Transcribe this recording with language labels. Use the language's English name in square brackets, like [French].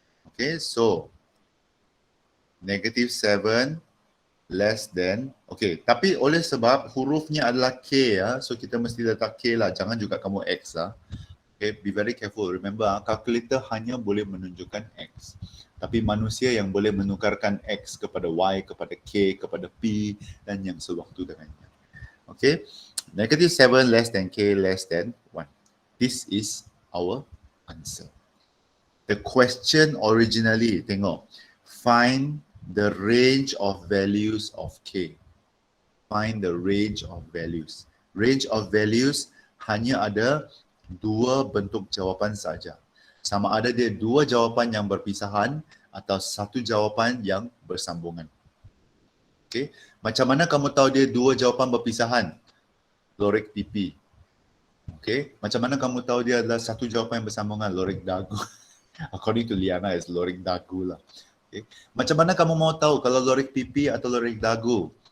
[Malay] Okay, so [English] negative 7 less than, [Malay] okay, tapi oleh sebab hurufnya adalah K so kita mesti letak K lah, jangan juga kamu X lah. Okay, [English] be very careful. [Malay] Remember, calculator hanya boleh menunjukkan X. Tapi manusia yang boleh menukarkan X kepada Y, kepada K, kepada P dan yang sewaktu dengannya. [English] Okay, negative 7 less than K less than 1. This is our answer. The question originally, [Malay] tengok, [English] find the range of values of K. Find the range of values. Range of values [Malay] hanya ada dua bentuk jawapan saja. Sama ada dia dua jawapan yang berpisahan atau satu jawapan yang bersambungan. Okay. Macam mana kamu tahu dia dua jawapan berpisahan? Lorik pipi. Okay. Macam mana kamu tahu dia adalah satu jawapan yang bersambungan? Lorik dagu. [English] According to [Malay] Liana, is lorik dagu lah. Okay. Macam mana kamu mau tahu kalau lorik pipi atau lorik dagu?